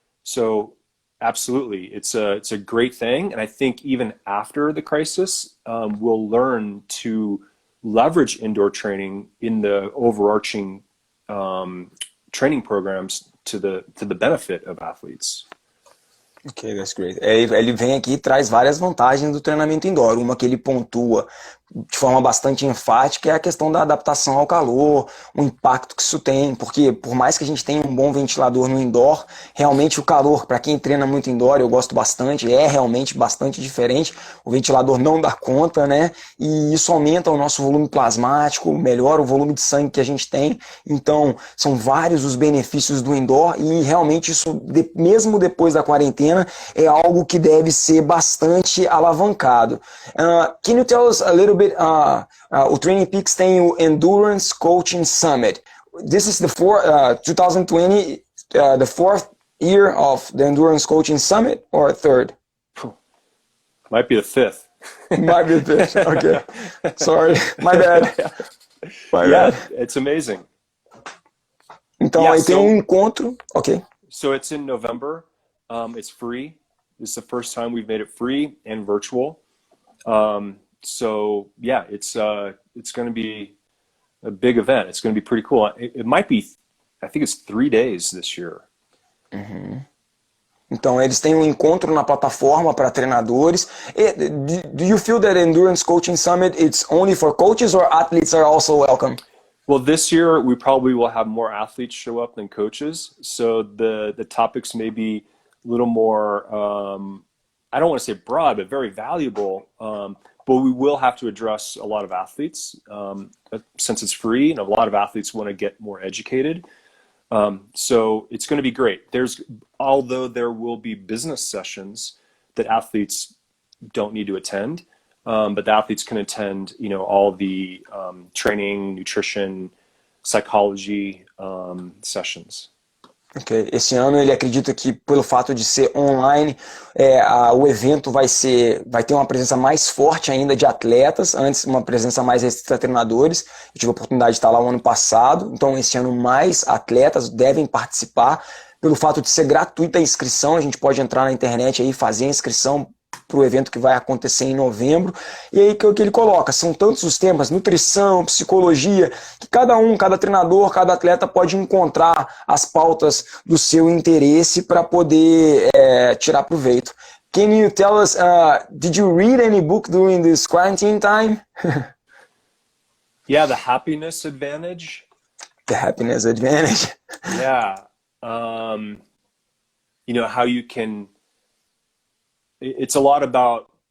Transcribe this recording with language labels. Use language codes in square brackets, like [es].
[en] So absolutely, it's a great thing. And I think even after the crisis, we'll learn to leverage indoor training in the overarching training programs to the benefit of athletes. Ok, that's great. [pt] Ele vem aqui e traz várias vantagens do treinamento indoor. Uma que ele pontua de forma bastante enfática é a questão da adaptação ao calor, o impacto que isso tem, porque por mais que a gente tenha um bom ventilador no indoor, realmente o calor, para quem treina muito indoor, eu gosto bastante, é realmente bastante diferente, o ventilador não dá conta, né? E isso aumenta o nosso volume plasmático, melhora o volume de sangue que a gente tem, então são vários os benefícios do indoor e realmente isso, mesmo depois da quarentena, é algo que deve ser bastante alavancado. [en] Can you tell us a little bit, [pt] o Trainingpeaks tem o Endurance Coaching Summit. [en] This is the 2020, the 4th year of the Endurance Coaching Summit, or 3rd? Might be the 5th. Might be the 5th, okay. Sorry, my bad. My bad. It's amazing. [pt] Então, aí tem um encontro, ok. [en] So it's in November. It's free. This is the first time we've made it free and virtual. So yeah, it's going to be a big event. It's going to be pretty cool. It might be, I think it's 3 days this year. Uhum. [pt] Então eles têm um encontro na plataforma para treinadores. [en] Do you feel that Endurance Coaching Summit it's only for coaches or athletes are also welcome? Well, this year we probably will have more athletes show up than coaches. So the topics may be a little more, I don't want to say broad, but very valuable. But we will have to address a lot of athletes since it's free, and a lot of athletes want to get more educated. So it's going to be great. Although there will be business sessions that athletes don't need to attend, but the athletes can attend, all the training, nutrition, psychology sessions. Okay. [pt] Esse ano ele acredita que pelo fato de ser online, o evento vai ter uma presença mais forte ainda de atletas, antes uma presença mais restrita de treinadores. Eu tive a oportunidade de estar lá o ano passado, então esse ano mais atletas devem participar. Pelo fato de ser gratuita a inscrição, a gente pode entrar na internet aí e fazer a inscrição para o evento que vai acontecer em novembro. E aí que ele coloca, são tantos os temas, nutrição, psicologia, que cada treinador, cada atleta pode encontrar as pautas do seu interesse para poder tirar proveito. [en] Can you tell us, did you read any book during this quarantine time? Yeah, The Happiness Advantage. The Happiness Advantage. Yeah. How you can, it's a lot about